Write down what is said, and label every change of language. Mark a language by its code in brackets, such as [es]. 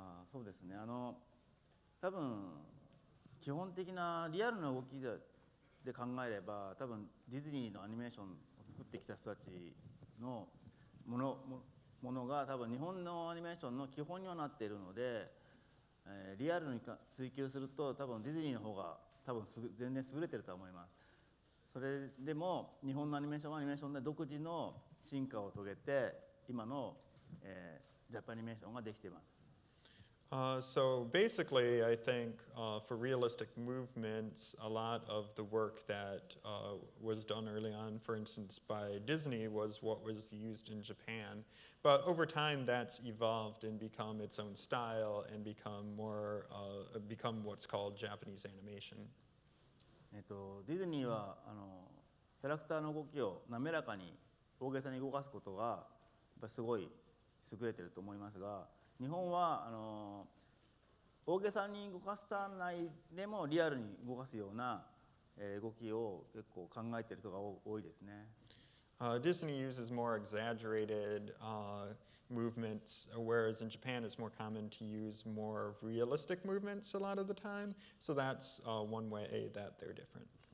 [ja] そうですね、多分基本的なリアルな動きで考えれば、多分ディズニーのアニメーションを作ってきた人たちのものが多分日本のアニメーションの基本にはなっているので、リアルに追求すると多分ディズニーの方が多分全然優れてると思います。それでも日本のアニメーションはアニメーションで独自の進化を遂げて今の、ジャパニメーションができています。 [en] So basically, I think for realistic movements, a lot of the work that was done early on, for instance, by Disney, was what was used in Japan. But over time, that's evolved and become its own style and become what's called Japanese animation. [ja] ディズニーはキャラクターの動きを滑らかに大げさに動かすことがやっぱすごい優れてると思いますが、日本は大げさに動かさないでもリアルに動かすような、動きを結構考えている人が多いですね。 [en] Disney uses more exaggerated movements, whereas in Japan it's more common to use more realistic movements a lot of the time. So that's one way that they're different.